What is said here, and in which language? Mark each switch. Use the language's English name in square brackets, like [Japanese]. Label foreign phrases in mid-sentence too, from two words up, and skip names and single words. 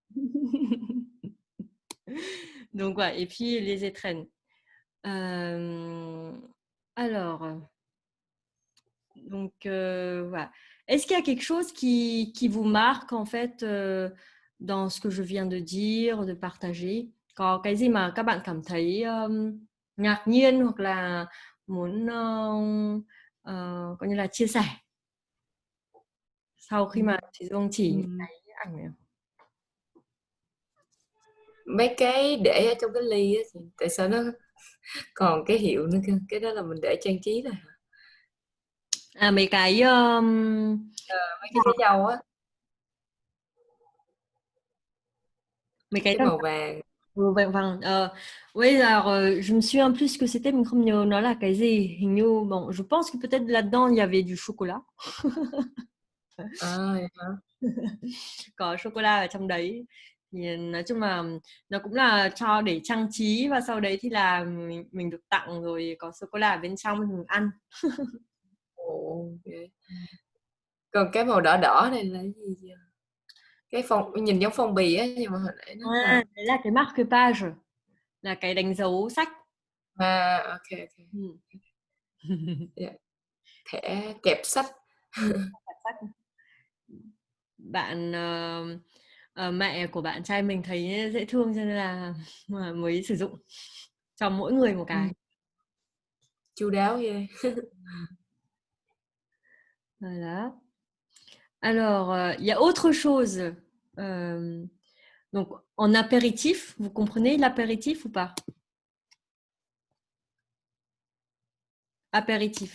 [French] Donc voilà. Et puis les étrennes. Alors, donc voilà. Est-ce qu'il y a quelque chose qui vous marque en fait dans ce que je viens de dire, de partager? [Vietnamese] Có cái gì mà các bạn cảm thấy ngạc nhiên hoặc là muốn coi như là chia sẻ sau khi mà chị Dương chỉ những cái ảnh này? Mấy cái để ở trong cái ly á, tại sao nó còn cái hiệu nữa cơ? Cái đó là mình để trang trí rồi hả? À, mấy cái Mấy cái trái dâu á, mấy cái cái màu vàng. vâng. [French] Oui, alors je me souviens plus ce que c'était, [Vietnamese] mình không nhớ nó là cái gì. Hình như [French] bon, je pense que peut-être là-dedans il y avait du chocolat. [Vietnamese] Vậy hả? Có sô cô la ở trong đấy. Thì nói chung là nó cũng là cho để trang trí và sau đấy thì là mình được tặng rồi có sô cô la ở bên trong thì mình ăn. Ồ, okay. Còn cái màu đỏ đỏ này là cái gì vậy? Cái phong nhìn giống phong bì á nhưng mà hồi nãy nó là Đấy là cái [French] marque page, [Vietnamese] là cái đánh dấu sách. [English] ok. Yeah. [Vietnamese] Thẻ kẹp sách. Bạn mẹ của bạn trai mình thấy dễ thương cho nên là mới sử dụng cho mỗi người một cái. Chu đáo ghê. [French] Voilà. Alors, il y a autre chose. Donc, en apéritif, vous comprenez l'apéritif ou pas? Apéritif.